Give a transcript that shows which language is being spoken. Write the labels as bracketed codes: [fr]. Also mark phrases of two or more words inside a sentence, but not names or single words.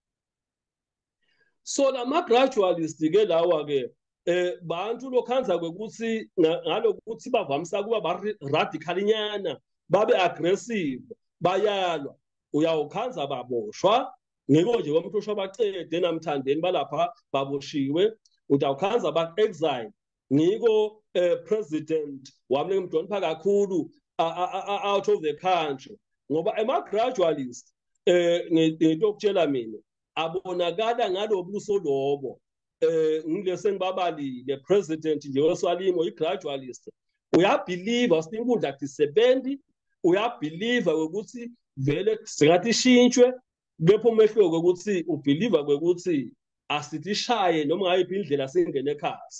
[ss] So lama-gradualist-ke lawa-ke bantu lokhanza kwekuthi ngalokuthi bavamisa kuba radicalinyana, babe aggressive, bayalwa. Uyawukhanza baboshwa, ngiko nje komuntu osho bacede namthandeni balapha baboshiwe. Utawukhanza ba-exile, ngiko president wami ngimdonipha kakhulu [en] out of the country. [ss] Ngoba ema-gradualist ngento okutshela mina abonakala ngalobuso lobo. Ngilese ngibabalile president nje weSwalimo i-gradualist. Uyabelieve ukuthi inkundla akusebenzi, uyabelieve ukuthi vele singathi ishintshwe, kepha umehluko ukuthi ubelieve ukuthi asithishaye noma ngayiphi indlela singene ekhasi.